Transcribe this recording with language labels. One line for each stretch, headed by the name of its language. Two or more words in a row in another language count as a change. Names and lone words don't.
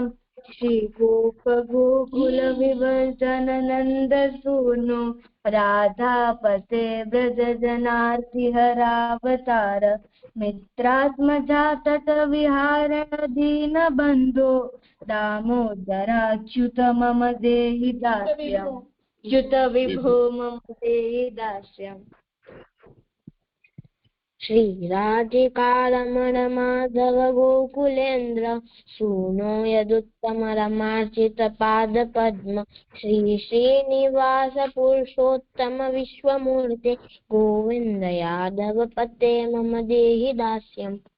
Sanskrit: श्री गोप गोकुल विवर्धन नंद सूनो राधापते व्रज जनार्थी हरावतार मित्रात्मजा तट विहार दीन बंधो दामोदराच्युत मम देहि दास्यम च्युत विभो मम देहि दास्यम ચ્યુત વિભો મમ દેહિ દાસ્યમ. श्री राधिकारमण माधव गोकुलेन्द्र सूनो यदुत्तम रमार्चित पाद पद्म श्री श्रीनिवास पुरुषोत्तम विश्वमूर्ते गोविंद यादव पते मम देहि दास्यम्.